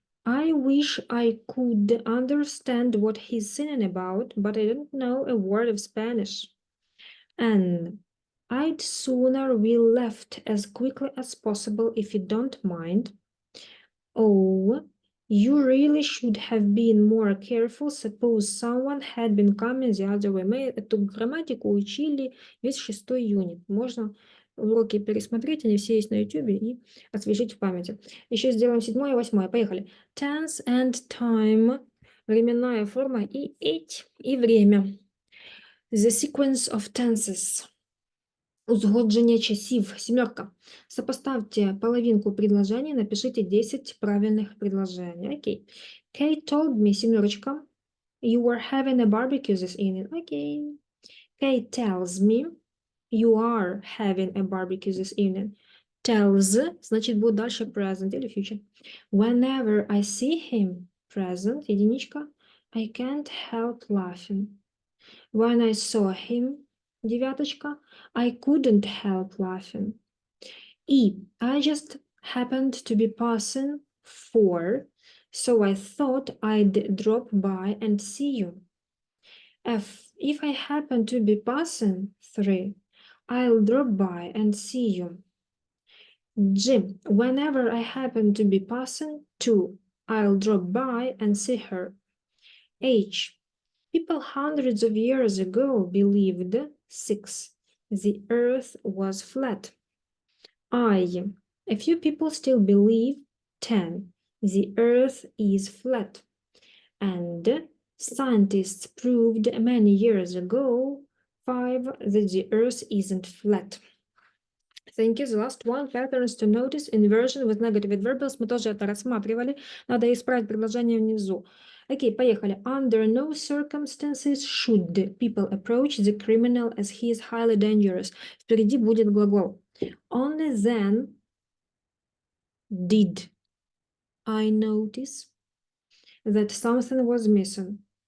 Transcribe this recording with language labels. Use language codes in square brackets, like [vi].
[en] I wish I could understand what he's singing about, but I don't know a word of Spanish. N. I'd sooner we left as quickly as possible if you don't mind. O. You really should have been more careful. Suppose someone had been coming the other way. [ru] Мы эту грамматику учили весь 6 юнит. Можно уроки пересмотреть, они все есть на YouTube, и освежить в памяти. Еще сделаем 7 и 8. Поехали. [en] Tense and time. [ru] Временная форма и age, и время. [en] The sequence of tenses. [uk] Узгодження часів. [en] 7. [ru] Сопоставьте половинку предложений, напишите 10 правильных предложений. [en] Окей. Kate told me, 7. You were having a barbecue this evening. [ru] Окей. [en] Kate tells me you are having a barbecue this evening. [ru] Tells, значит, будет дальше present или future. [en] Whenever I see him, present, единичка, I can't help laughing. When I saw him, 9, I couldn't help laughing. E. I just happened to be passing 4, so I thought I'd drop by and see you. F. If I happen to be passing 3, I'll drop by and see you. G. Whenever I happen to be passing 2, I'll drop by and see her. H. People hundreds of years ago believed 6. The earth was flat. I. A few people still believe 10. The earth is flat. And scientists proved many years ago 5. That the earth isn't flat. Thank you. The last one, patterns to notice, inversion with negative adverbials. [ru] Мы тоже это рассматривали. Надо исправить предложение внизу. Окей, поехали. [en] Under no circumstances should people approach the criminal as he is highly dangerous. [ru] Впереди будет глагол. [en] Only then did I notice that something was missing.